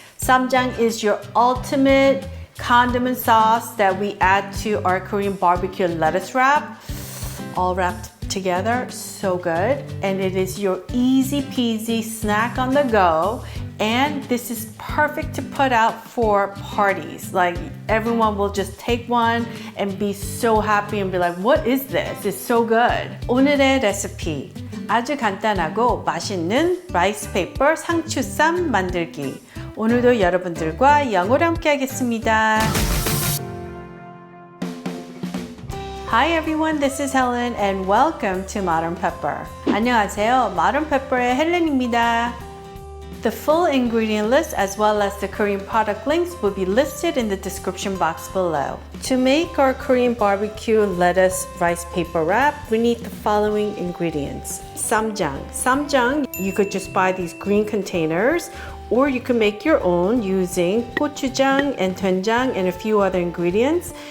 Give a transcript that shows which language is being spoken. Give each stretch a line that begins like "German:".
English: SsamJang is your ultimate condiment sauce that we add to our Korean barbecue lettuce wrap, all wrapped together, so good. And it is your easy peasy snack on the go. And this is perfect to put out for parties. Like everyone will just take one and be so happy and be like, what is this? It's so good.
Korean: 오늘의 레시피. 아주 간단하고 맛있는 라이스페이퍼 상추쌈 만들기. 오늘도 여러분들과 영어로 함께 하겠습니다.
English: Hi everyone, this is Helen and welcome to Modern Pepper.
Korean: 안녕하세요, Modern Pepper의 헬렌입니다.
English: The full ingredient list as well as the Korean product links will be listed in the description box below. To make our Korean barbecue lettuce rice paper wrap, we need the following ingredients. SsamJang. SsamJang, you could just buy these green containers, or you can make your own using gochujang and doenjang and a few other ingredients.